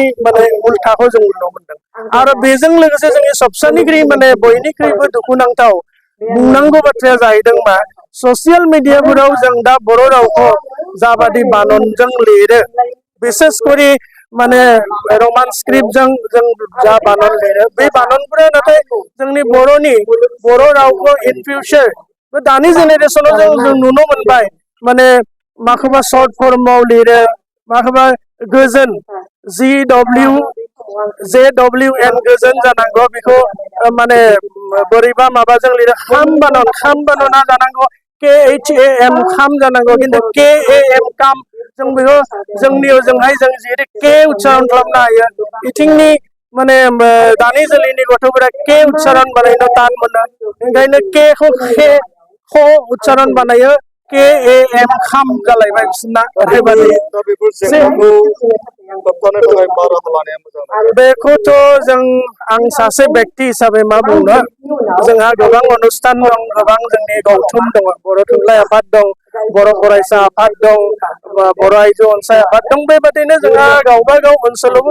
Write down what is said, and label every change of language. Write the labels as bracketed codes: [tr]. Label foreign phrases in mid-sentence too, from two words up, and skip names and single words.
[brx] माने उल्थाखौ जों नुनो मोनदों आरो बेजों लोगोसे जोंनि सबसानिख्रुइ माने बयनिख्रुइबो दुखुनांथाव बुंनांगौ बाथ्राया जाहैदों मा [en] social mediaफोराव [brx] जों दा बर' रावखौ जाबादि बाननजों लिरो बिसेसकरि माने [en] Roman scriptजों [brx] जों जा बानन लिरो बे बाननफोरा नाथाय जोंनि बर' रावखौ [en] in future [brx] दानि जेनेरेसनाव जों नुनो मोनबाय माने माखौबा [en] short formाव [brx] लिरो माखौबा गोजोन JWN गोजोन जानांगौ बेखौ माने बोरैबा माबाजों लिरो खाम बानना जानांगौ KHAM खाम जानांगौ खिन्थु KAM काम जों बेखौ जोंनियावहाय जों जेरै के उच्चारण खालामनो हायो बिथिंनि माने दानि जोलैनि गथ'फोरा के उच्चारण बानायनो तान मोनो ओंखायनो केखौ ख उच्चारण बानायो KAM खाम जालायबाय बिसोरना ओरैबायदि बेखौथ' जों आं सासे बेक्ति हिसाबै मा बुंनो जोंहा गोबां अनुष्ठान दं गोबां जोंनि गौथुम दङ बर' थुनलाइ आफाद दं बर' फरायसा आफाद दं बर' आइजो अनसाय आफाद दं बेबादिनो जोंहा गावबा गाव ओनसोलावबो